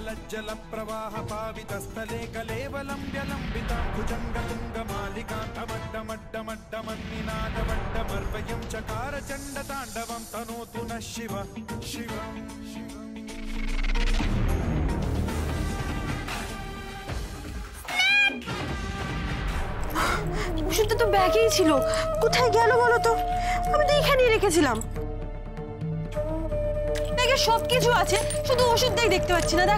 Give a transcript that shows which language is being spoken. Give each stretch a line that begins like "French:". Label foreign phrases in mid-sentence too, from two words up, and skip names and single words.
Sanskrit: जल प्रवाह पावितस्थले कलेवलम्ब्य लम्बितां भुजङ्गतुङ्गमालिकां तमड्डमड्डमड्डमन्निनादवड्डमर्वयं चकार चण्डताण्डवं तनोतु नः शिव शिवम्
Bangla: ওষুধটা তো ব্যাগেই ছিল, কোথায় গেল বলো তো? আমি তো এখানেই রেখেছিলাম। ব্যাগে সবকিছু আছে, শুধু ওষুধটাই দেখতে পাচ্ছি না।